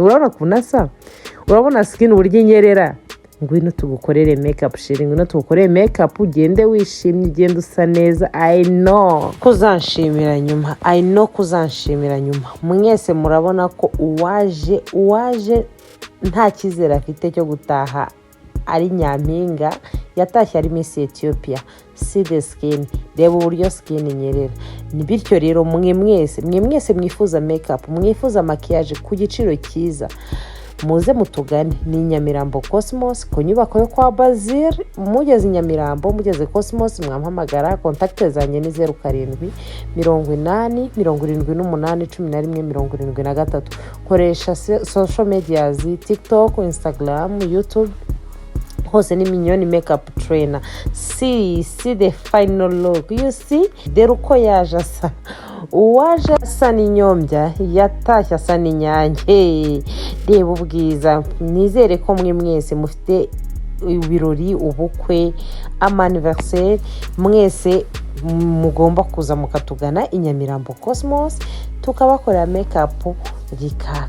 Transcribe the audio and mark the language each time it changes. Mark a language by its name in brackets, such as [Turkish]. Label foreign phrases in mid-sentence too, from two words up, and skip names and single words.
[Kinyarwanda] Urabona kunasa, urabona skin uburyo inyerera. Ngwino tugukorere makeup shiri, ngwino tugukorere makeup ugende wishimye, ugende usa neza. [English] I know [Kinyarwanda] kuzanshimira nyuma. Mwese murabona ko uwaje nta kizera afite cyo gutaha ari nyampinga. Yatashye ari Miss Ethiopia. [English] See the skin, [Kinyarwanda] reba uburyo skin inyerera. Ni bityo rero mwese mwifuza makeup, mwifuza maquillage ku giciro cyiza, muze mutugane. Ni INYAMIRAMBO COSMOS ku nyubako yo kwa Bazili. Mugeze INYAMIRAMBO, mugeze Cosmos, mwampamagara. Contact zanjye ni 0780 78 11 Koresha [English] social medias, [Kinyarwanda] TikTok, Instagram, YouTube, hose ni Mignonne makeup trainer. [English] See the final look, you see? [Kinyarwanda] Dore uko yaje asa. Uwaje asa n'inyombya, yatashye asa n'inyange. Reba ubwiza. Nizere ko mwese mufite ibirori, ubukwe, anniversaire, mwese mugomba kuza mukatugana INYAMIRAMBO COSMOS tukabakorera makeup rikaka.